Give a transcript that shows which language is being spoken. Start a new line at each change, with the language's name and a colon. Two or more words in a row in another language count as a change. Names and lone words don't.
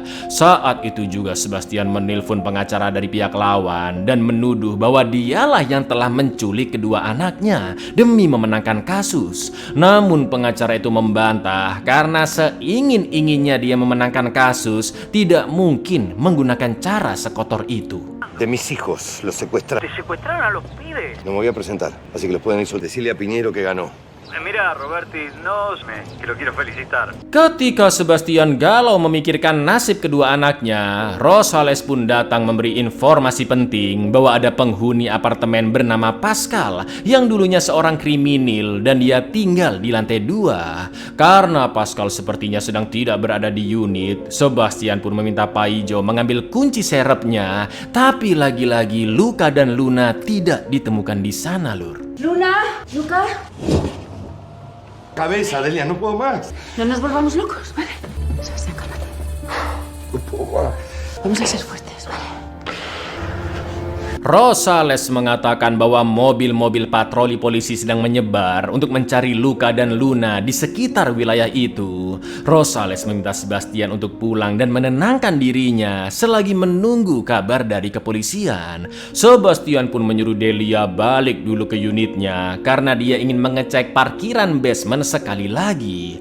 Indonesian: Saat itu juga Sebastian menelpon pengacara dari pihak lawan dan menuduh bahwa dialah yang telah menculik kedua anaknya demi memenangkan kasus. Namun pengacara itu membantah karena seingin-inginnya dia memenangkan kasus tidak mungkin menggunakan cara sekotor itu.
Spanish: De mis hijos, los secuestraron. Te secuestraron a los pibes. No me voy a presentar, así que los pueden ir. Decirle a Piñero que ganó. Mira, Roberti, que lo quiero felicitar.
Indonesian: Ketika Sebastian galau memikirkan nasib kedua anaknya, Rosales pun datang memberi informasi penting bahwa ada penghuni apartemen bernama Pascal yang dulunya seorang kriminal dan dia tinggal di lantai 2. Karena Pascal sepertinya sedang tidak berada di unit, Sebastian pun meminta Paijo mengambil kunci serepnya, tapi lagi-lagi Luka dan Luna tidak ditemukan di sana, Lur. Luna, Luca.
Spanish: Cabeza, Delia, no puedo más. No nos volvamos locos, ¿vale? Sebastián, cálmate. No puedo más. Vamos a ser fuertes, ¿vale?
Indonesian: Rosales mengatakan bahwa mobil-mobil patroli polisi sedang menyebar untuk mencari Luca dan Luna di sekitar wilayah itu. Rosales meminta Sebastian untuk pulang dan menenangkan dirinya selagi menunggu kabar dari kepolisian. Sebastian pun menyuruh Delia balik dulu ke unitnya karena dia ingin mengecek parkiran basement sekali lagi.